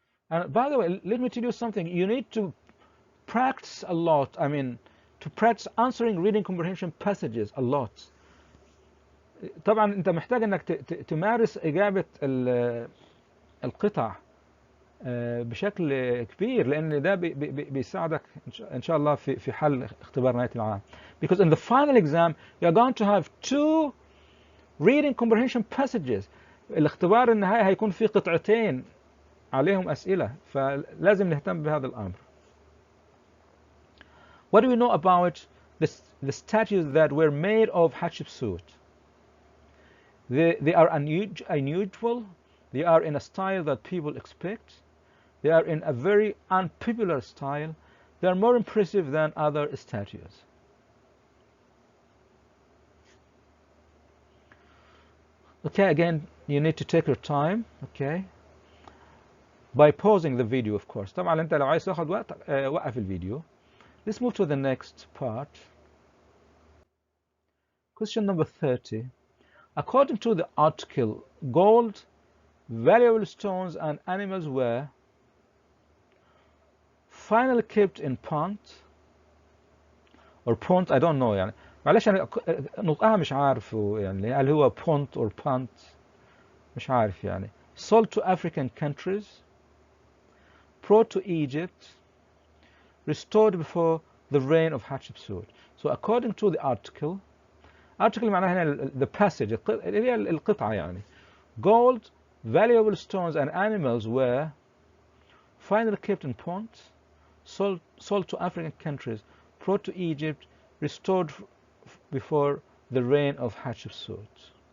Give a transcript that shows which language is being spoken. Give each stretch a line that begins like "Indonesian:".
English: And by the way, let me tell you something. You need to practice a lot. I mean, to practice answering reading comprehension passages a lot.
Arabic: طبعا انت محتاج انك تمارس اجابة القطع بشكل كبير، لان ده بيساعدك ان شاء الله في حل اختبار نهاية العام.
English: Because in the final exam you're going to have 2 reading comprehension passages.
Arabic: الاختبار النهائي هيكون فيه قطعتين عليهم أسئلة، فلازم نهتم بهذا الأمر.
English: What do we know about the statues that were made of Hatshepsut? They are unusual. They are in a style that people expect. They are in a very unpopular style. They are more impressive than other statues. Okay, again, you need to take your time. Okay. By pausing the video, of course.
Arabic: طبعا انت لو عايز تاخد وقت وقف الفيديو.
English: Let's move to the next part. Question number 30. According to the article, gold valuable stones and animals were finally kept in pond or pond. I don't know
Arabic: يعني معلش أنا نطقها مش عارفه يعني هل هو
English: pond or pond
Arabic: مش عارف يعني.
English: Sold to African countries, brought to Egypt, restored before the reign of Hatshepsut. So according to the article
Arabic: معناها هنا
English: the passage
Arabic: اللي هي القطعة يعني.
English: Gold, valuable stones and animals were finally kept in ponds, sold to African countries, brought to Egypt, restored before the reign of Hatshepsut.